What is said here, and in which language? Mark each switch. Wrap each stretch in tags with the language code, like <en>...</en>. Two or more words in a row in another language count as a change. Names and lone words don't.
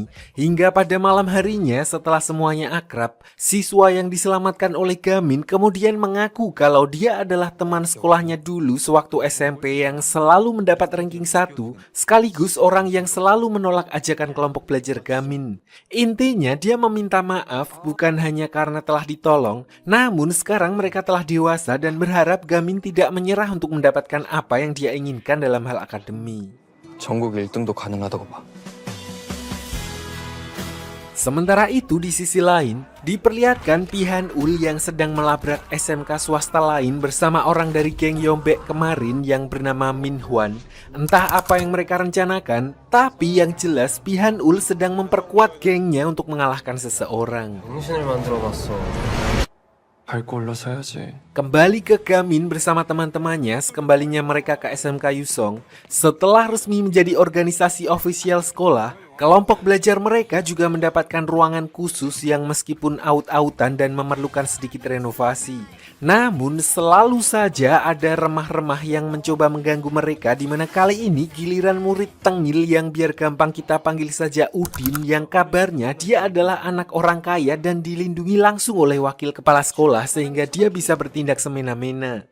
<id>Hingga pada malam harinya setelah semuanya akrab, siswa yang diselamatkan oleh Gamin kemudian mengaku kalau dia adalah teman sekolahnya dulu sewaktu SMP yang selalu mendapat ranking 1, sekaligus orang yang selalu menolak ajakan kelompok belajar Gamin. Intinya dia meminta maaf bukan hanya karena telah ditolong, namun sekarang mereka telah dewasa dan berharap Gamin tidak menyerah untuk mendapatkan apa yang dia inginkan dalam hal akademi.</id> <ko>전국 1등도 가능하다고 봐.</ko> <id>Sementara itu di sisi lain, diperlihatkan Pihan Ul yang sedang melabrak SMK swasta lain bersama orang dari geng Yombek kemarin yang bernama Min Hwan. Entah apa yang mereka rencanakan, tapi yang jelas Pihan Ul sedang memperkuat gengnya untuk mengalahkan seseorang.</id> <ko>정신을 만들어봤어. 밟고 올라서야지.</ko> <id>Kembali ke Gamin bersama teman-temannya sekembalinya mereka ke SMK Yusong. Setelah resmi menjadi organisasi ofisial sekolah, kelompok belajar mereka juga mendapatkan ruangan khusus yang meskipun aut-autan dan memerlukan sedikit renovasi. Namun selalu saja ada remah-remah yang mencoba mengganggu mereka, di mana kali ini giliran murid tengil yang biar gampang kita panggil saja Udin, yang kabarnya dia adalah anak orang kaya dan dilindungi langsung oleh wakil kepala sekolah sehingga dia bisa bertindak semena-mena.</id>